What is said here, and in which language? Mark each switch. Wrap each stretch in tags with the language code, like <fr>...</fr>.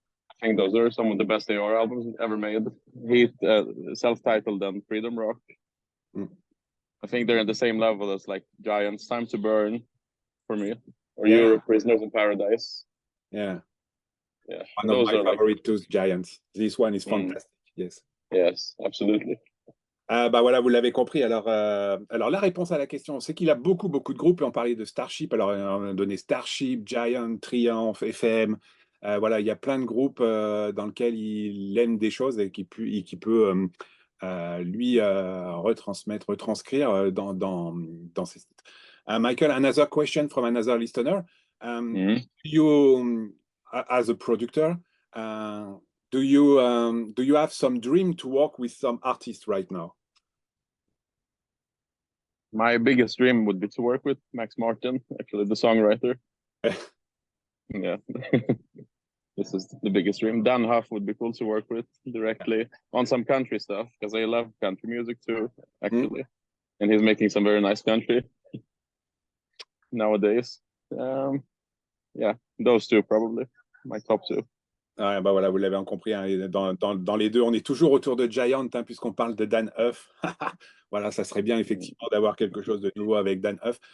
<en>I think those are some of the best AR albums ever made. Heat, self-titled and Freedom Rock. I think they're at the same level as like Giant's Time to Burn for me, or Europe, Prisoners in Paradise. Yeah. Yeah, one of my favorite two Giants. This one is fantastic. Yes. Yes, absolutely.</en> <fr>Voilà, vous l'avez compris. Alors la réponse à la question, c'est qu'il a beaucoup de groupes, et on parlait de Starship. Alors, on a donné Starship, Giant, Triumph, FM. Voilà, il y a plein de groupes dans lesquels il aime des choses et qui peut lui retranscrire dans ses titres.</fr> <en>Michael, another question from another listener. You, as a producer, do you have some dream to work with some artists right now? My biggest dream would be to work with Max Martin, actually the songwriter. Yeah. This is the biggest dream. Dan Huff would be cool to work with directly on some country stuff, because I love country music too, actually. And he's making some very nice country nowadays. Yeah, those two probably, my top 2.</en> <fr>Voilà, vous l'avez compris, hein, dans les deux, on est toujours autour de Giant, hein, puisqu'on parle de Dan Huff. Voilà, ça serait bien effectivement d'avoir quelque chose de nouveau avec Dan Huff.</fr>